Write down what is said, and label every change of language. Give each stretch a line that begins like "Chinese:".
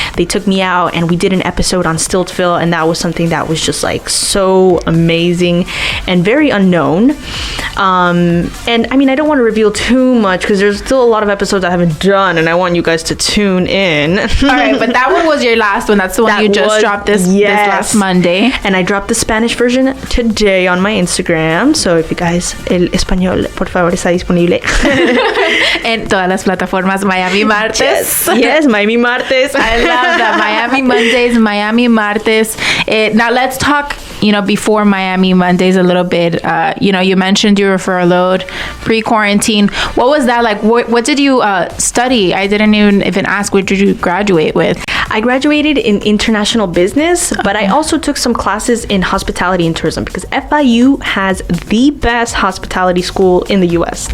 English: They took me out and we did an episode on Stiltsville, and that was something that was just like so amazing and very unknown. And I mean, I don't want to reveal too much because there's still a lot of episodes I haven't done, and I want you guys to tune in. All right, but that one was your last one. That's the one you just dropped this last Monday. And I dropped the Spanish version today on my Instagram. So if you guys,
Spanish: el español, por favor, está disponible. En todas las plataformas, Miami Martes.
English: Yes, Miami Martes. I love that. Miami Mondays, Miami Martes. Now let's talk, before Miami Mondays a little bit. You mentioned you were furloughed pre-quarantine. What was that like? What did you study? I didn't even ask, what did you graduate with? I graduated in international business, but I also took some classes in hospitality and tourism because FIU has the best hospitality school in the US.